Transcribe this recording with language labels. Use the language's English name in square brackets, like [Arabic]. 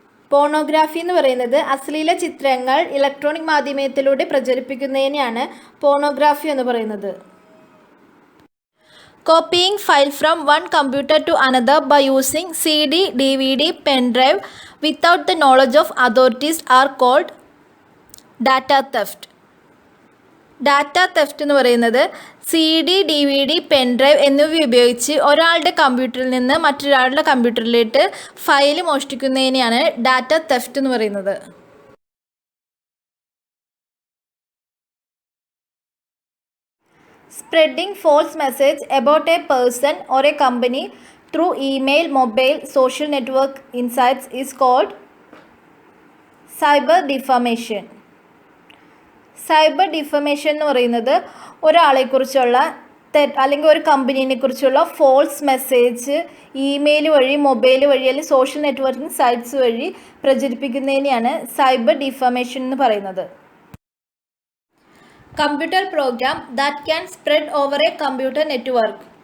[Malayalam] Pornography എന്ന് പറയുന്നത് അശ്ലീല ചിത്രങ്ങൾ ഇലക്ട്രോണിക് മാധ്യമത്തിലൂടെ പ്രചരിപ്പിക്കുന്നതിനെയാണ് പോണോഗ്രാഫി എന്ന് പറയുന്നത്. [English] Copying file from one computer to another by using CD, DVD, pen drive without the knowledge of authorities are called data theft. [Malayalam] Data theft എന്ന് പറയുന്നത് CD, DVD, പെൻ ഡ്രൈവ് എന്നിവ ഉപയോഗിച്ച് ഒരാളുടെ കമ്പ്യൂട്ടറിൽ നിന്ന് മറ്റൊരാളുടെ കമ്പ്യൂട്ടറിലേക്ക് ഫയൽ മോഷ്ടിക്കുന്നതിനെയാണ് ഡാറ്റ തെഫ്റ്റ് എന്ന് പറയുന്നത്. [English] Spreading false message about a person or a company through email, mobile, social network insights is called cyber defamation. [Malayalam] Cyber defamation എന്ന് പറയുന്നത് ഒരാളെക്കുറിച്ചുള്ള അല്ലെങ്കിൽ ഒരു കമ്പനീനെക്കുറിച്ചുള്ള ഫോൾസ് മെസ്സേജ് ഇമെയിൽ വഴി, മൊബൈൽ വഴി അല്ലെങ്കിൽ സോഷ്യൽ നെറ്റ്വർക്കിംഗ് സൈറ്റ്സ് വഴി പ്രചരിപ്പിക്കുന്നതിനെയാണ് സൈബർ ഡിഫമേഷൻ എന്ന് പറയുന്നത്. [English] Computer program that can spread over a computer network.